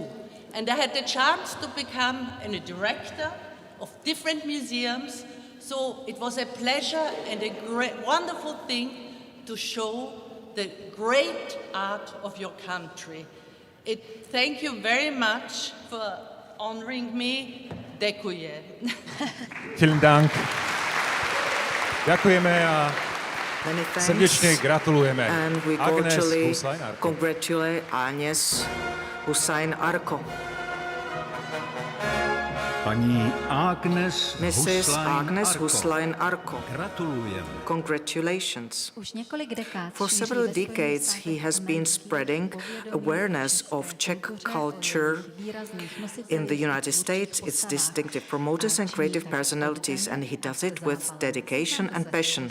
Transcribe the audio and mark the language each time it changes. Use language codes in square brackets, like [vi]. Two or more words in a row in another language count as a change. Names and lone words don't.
[en] And I had the chance to become a director of different museums, so it was a pleasure and a great, wonderful thing to show the great art of your country. Thank you very much for honoring me. [cs] Děkuji. [de] Vielen Dank. [sk] Ďakujeme a [en] Many thanks. [sk] srdečne gratulujeme. [en] And we Agnes cordially Huslain-Arco. congratulate Agnes Huslain-Arco. [cs] Paní Agnes [en] Mrs. Agnes [cs] Huslain-Arco. [en] Huslain-Arco. [sk] Gratulujeme. [en] Congratulations. For several decades, he has been spreading awareness of Czech culture in the United States, its distinctive promoters and creative personalities, and he does it with dedication and passion.